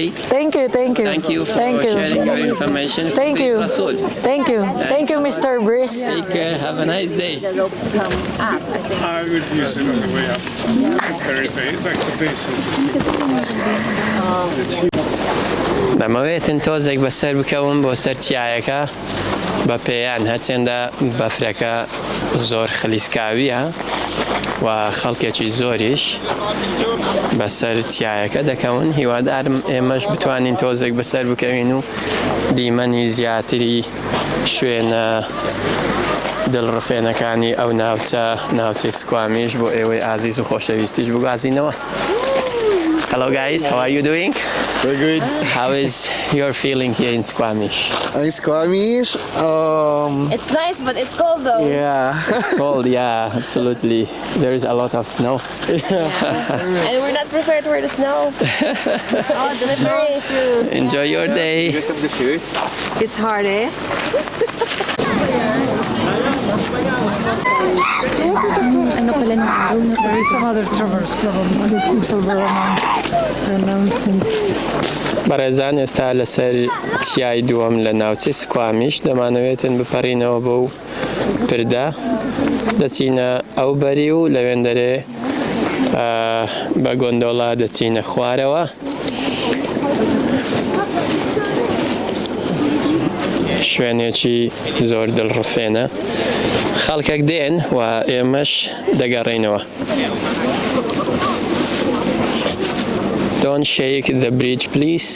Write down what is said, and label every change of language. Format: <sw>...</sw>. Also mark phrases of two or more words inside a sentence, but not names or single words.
<en>Thank you. Thank you. Thank you for Thank you. sharing your information. Thank Please, you. Rasul. Thank you. Thank you, Mr. Brice. Take care. Have a nice day. I would use it on the way up. Like the base is it's huge.</en> <ckb>دەمەوێتن تۆزێک بەسەر بکەوم بۆ سەر چیایەکە بە پێیان هەرچێندە بەفرەکە زۆر خلیسکاویە و خەڵکێکی زۆریش بەسەر چیایەکە دەکەون هیوادارم ئێمەش بتوانین تۆزێک بەسەر بکەوین و دیمەنی زیاتری شوێنە دڵڕفێنەکانی ئەو ناوچەی سکوامیش بۆ ئێوەی ئازیز و خۆشەویستیش بگازینەوە.</ckb> <en>Hello guys, how are you doing? Very good. How is your feeling here in Squamish? In Squamish, It's nice, but it's cold though. yeah. Cold, yeah, absolutely. There is a lot of snow. And we're not prepared for the snow. Oh, slippery. Enjoy your day. Use of the shoes. It's hard, eh?</en> <tl>Ano pala ng araw na</tl> <en>There is some other traverse problem. I don't pronouncing.</en> <ckb>بەڕێزان ئێستا لەسەر چیای دووەم لە ناوچەی سکوامیش دەمانەوێتن بپەڕینەوە بۆ پردە دەچینە ئەو بەری و لەوێن دەرێ بە گۆندۆڵا دەچینە خوارەوە شوێنێکی زۆر دڵڕفێنە خەڵکێک دێن و ئێمەش دەگەڕێینەوە.</ckb> <en>Don't shake the bridge, please.</en>